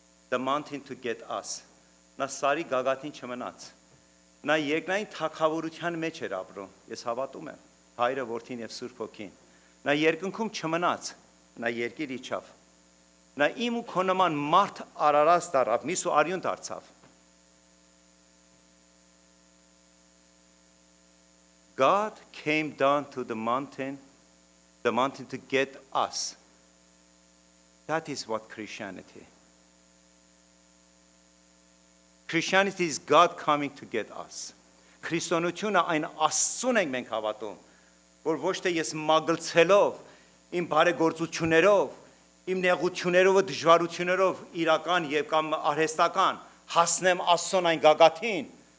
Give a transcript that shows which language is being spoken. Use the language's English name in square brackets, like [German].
[English] the mountain to get us, [Armenian] նա սարի գագաթին չմնաց, նա երկնային թագավորության մեջ էր ապրում, ես հավատում եմ, հայրը, որդին և Սուրբ Հոգին, նա երկնքում չմնաց, նա երկիր իջավ, նա իմ ու քո նման մարդ արարած դառավ, միս ու արյուն դարձավ, [English] God came down to the mountain to get us. That is what Christianity. Christianity is God coming to get us. [Armenian] Քրիստոնեությունը այն Աստծուն ենք մենք հավատում, որ ոչ թե ես մագլցելով, իմ բարեգործություններով, իմ նեղություններով ու դժվարություններով իրական եւ կամ արհեստական հասնեմ Աստծուն այն գագաթին,